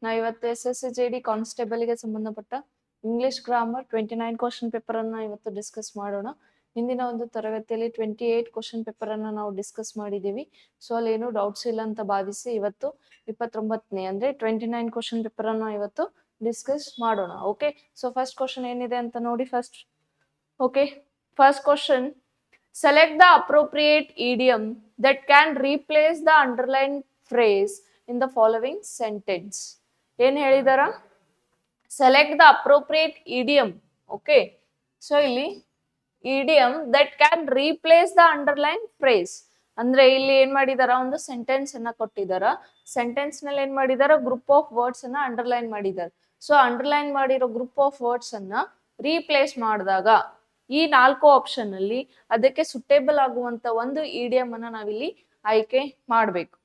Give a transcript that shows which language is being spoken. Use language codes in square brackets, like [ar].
[kn] ಇವತ್ತು SSJD ಕಾನ್ಸ್ಟೇಬಲ್ಗೆ ಸಂಬಂಧಪಟ್ಟ English grammar 29 question paper ಅನ್ನ ಇವತ್ತು ಡಿಸ್ಕಸ್ ಮಾಡೋಣ. ಹಿಂದಿನ ಒಂದು ತರಗತಿಯಲ್ಲಿ 28 ಕ್ವಶನ್ ಪೇಪರ್ ಅನ್ನ ನಾವು ಡಿಸ್ಕಸ್ ಮಾಡಿದೀವಿ. ಸೊ ಅಲ್ಲಿ ಏನು ಡೌಟ್ಸ್ ಇಲ್ಲ ಅಂತ ಭಾವಿಸಿ ಇವತ್ತು 29ನೇ ಅಂದ್ರೆ 29 ಕ್ವಶನ್ ಪೇಪರ್ ಅನ್ನ ಇವತ್ತು ಡಿಸ್ಕಸ್ ಮಾಡೋಣ. ಓಕೆ, ಸೊ ಫಸ್ಟ್ ಕ್ವಶನ್ ಏನಿದೆ ಅಂತ ನೋಡಿ first. [en] Okay, first question, select the appropriate idiom that can replace the underlined phrase in the following sentence. [kn] ಏನ್ ಹೇಳಿದಾರ? [en] Select the appropriate idiom. [kn] Okay, so ಇಲ್ಲಿ [en] idiom that can replace the underlined phrase [kn] ಅಂದ್ರೆ ಇಲ್ಲಿ ಏನ್ ಮಾಡಿದಾರ, ಒಂದು sentence ಅನ್ನ ಕೊಟ್ಟಿದಾರ. Sentence ನಲ್ಲಿ ಏನ್ ಮಾಡಿದಾರ, ಗ್ರೂಪ್ ಆಫ್ ವರ್ಡ್ಸ್ ಅನ್ನ ಅಂಡರ್ಲೈನ್ ಮಾಡಿದಾರೆ. ಸೊ ಅಂಡರ್ಲೈನ್ ಮಾಡಿರೋ ಗ್ರೂಪ್ ಆಫ್ ವರ್ಡ್ಸ್ ಅನ್ನ ರೀಪ್ಲೇಸ್ ಮಾಡಿದಾಗ ಈ 4 ಆಪ್ಷನ್ ಅಲ್ಲಿ ಅದಕ್ಕೆ ಸುಟೇಬಲ್ ಆಗುವಂತ ಒಂದು ಇಡಿಯಂ ಅನ್ನ ನಾವಿಲ್ಲಿ ಆಯ್ಕೆ ಮಾಡ್ಬೇಕು.